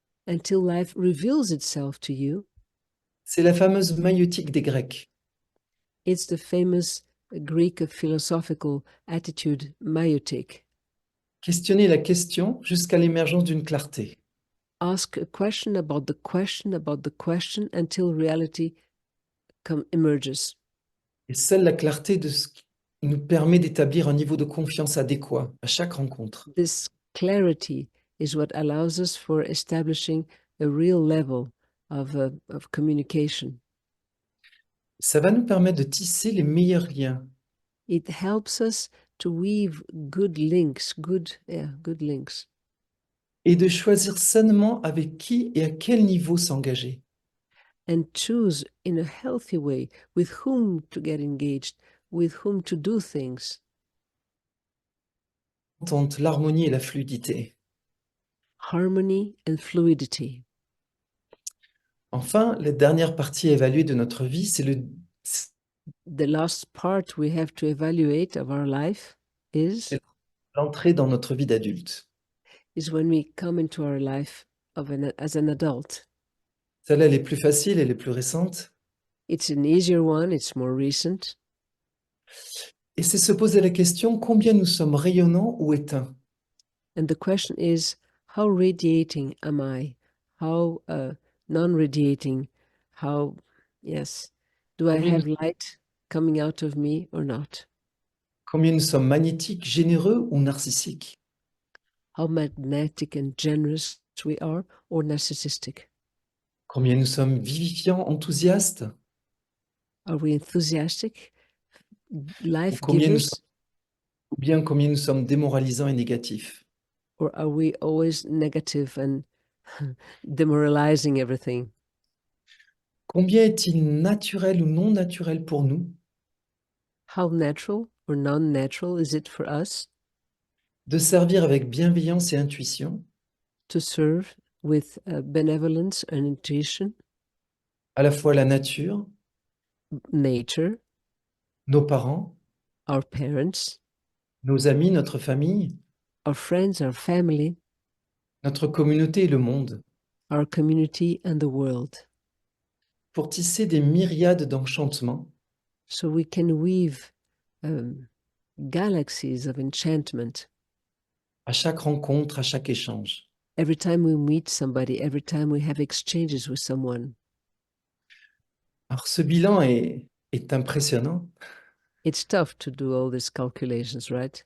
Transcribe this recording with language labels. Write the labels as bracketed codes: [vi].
[en] until life reveals itself to you. [fr] c'est la fameuse maïeutique des Grecs. [en] It's the famous Greek philosophical attitude, maiotic. [fr] Questionner la question jusqu'à l'émergence d'une clarté. [en] Ask a question about the question about the question until reality emerges. [fr] Et seule la clarté nous permet d'établir un niveau de confiance adéquat à chaque rencontre. [en] This clarity is what allows us for establishing a real level of communication. [fr] Ça va nous permettre de tisser les meilleurs liens. [en] It helps us to weave good links, good links. [fr] Et de choisir sainement avec qui et à quel niveau s'engager. [en] And choose in a healthy way with whom to get engaged, with whom to do things. [fr] L'harmonie et la fluidité. [en] Harmony and fluidity. [fr] Enfin, la dernière partie à évaluer de notre vie, c'est [en] The last part we have to evaluate of our life is [fr] l'entrée dans notre vie d'adulte. [en] When we come into our life as an adult. [fr] Celle-là, elle est plus facile, elle est plus récente. [en] It's an easier one, it's more recent. [fr] Et c'est se poser la question, combien nous sommes rayonnants ou éteints? [en] And the question is, how radiating am I? How non-radiating? How, yes, do I have light coming out of me or not? [fr] Combien nous sommes magnétiques, généreux ou narcissiques? [en] how magnetic and generous we are, or narcissistic? [fr] Combien nous sommes vivifiants, enthousiastes, [en] Are we enthusiastic, [fr] ou [en] life givers, [fr] combien nous sommes démoralisants et négatifs? [en] or are we always negative and demoralizing everything? [fr] Combien est-il naturel ou non naturel pour nous [en] How natural or non-natural is it for us [fr] de servir avec bienveillance et intuition [en] to serve with benevolence and intuition, [fr] à la fois la nature, [en] nature, [fr] nos parents, [en] our parents, [fr] nos amis, notre famille, [en] our friends, our family, [fr] notre communauté et le monde, [en] our community, and the world, [fr] pour tisser des myriades d'enchantements [en] so we can weave galaxies of enchantment [fr] à chaque rencontre, à chaque échange. [en] every time we meet somebody, every time we have exchanges with someone. [fr] Alors ce bilan est impressionnant, [en] It's tough to do all these calculations, right?